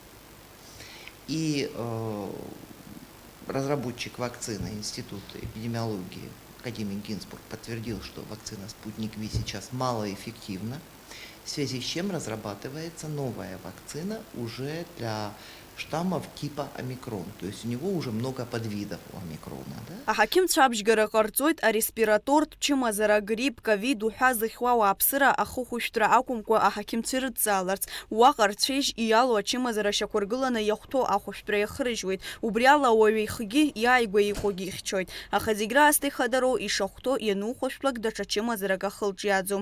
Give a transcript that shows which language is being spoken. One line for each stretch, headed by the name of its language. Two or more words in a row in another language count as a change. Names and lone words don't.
Russian: И разработчик вакцины, Институт эпидемиологии, академик Гинзбург, подтвердил, что вакцина Спутник Ви сейчас малоэффективна, в связи с чем разрабатывается новая вакцина уже для штаммов типа омикрон. То есть у него уже много подвидов у омикрона. Да?
Abkhazian: Аҳақьымцәа абжьгара ҟарҵоит ареспиратортә чымазара грип, ковид уҳәа зыхьуа ауааԥсыра ахыхәышәтәра акәымкәа аҳақьымцәа ирыдҵааларц. Уаҟа рцәеижь иалоу ачымазара шьақәыргыланы иахәҭоу ахәышәтәра иахырыжьуеит. Убри ала ауаҩы ихгьы иааигәа иҟоугьы ихьчоит. Аха зегь раасҭа ихадароу ишахәҭоу ианухәашәтәлак даҽа чымазарак ахылҿиааӡом.